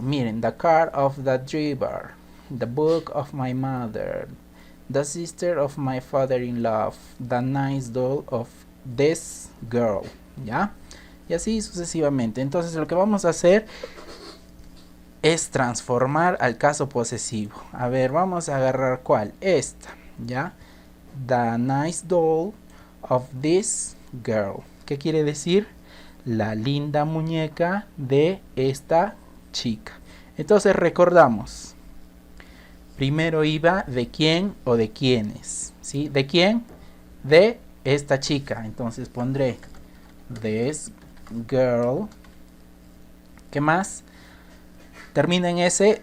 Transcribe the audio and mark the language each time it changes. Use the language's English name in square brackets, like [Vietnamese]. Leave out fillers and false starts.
[English] Miren, the car of the driver, the book of my mother, the sister of my father-in-law, the nice doll of this girl, ¿ya? [Spanish] Y así sucesivamente. Entonces lo que vamos a hacer es transformar al caso posesivo. A ver, vamos a agarrar ¿cuál? Esta, ¿ya? [English] The nice doll of this girl. [Spanish] ¿Qué quiere decir? La linda muñeca de esta chica. Entonces recordamos. Primero iba de quién o de quiénes, ¿sí? ¿De quién? De esta chica. Entonces pondré [English] this girl. [Spanish] ¿Qué más? ¿Termina en S?